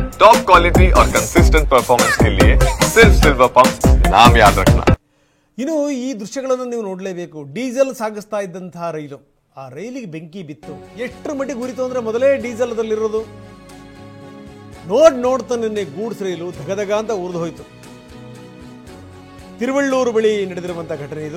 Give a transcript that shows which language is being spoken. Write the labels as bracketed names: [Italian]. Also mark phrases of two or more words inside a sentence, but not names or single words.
[English] top quality [Hindi] और [English] consistent performance [Hindi] के लिए सिर्फ सिल्वर पंप नाम याद रखना। [Kannada] ಇನ್ನು ಈ ದೃಶ್ಯಗಳನ್ನು ನೀವು ನೋಡಲೇಬೇಕು. ಡೀಸೆಲ್ ಸಾಗಿಸ್ತಾ ಇದ್ದಂತಹ ರೈಲು, ಆ ರೈಲಿಗೆ ಬೆಂಕಿ ಬಿತ್ತು. ಎಷ್ಟರ ಮಟ್ಟಿಗೆ ಉರಿತು ಅಂದರೆ ಮೊದಲೇ ಡೀಸೆಲ್ ಅದರಲ್ಲಿರೋದು. ನೋಡ್ತಾನೆ ಗೂಡ್ಸ್ ರೈಲು ಧಗಧಗ ಅಂತ ಉರಿದು ಹೋಯಿತು. ತಿರುವಳ್ಳೂರು ಬಳಿ ನಡೆದಿರುವಂಥ ಘಟನೆ ಇದು.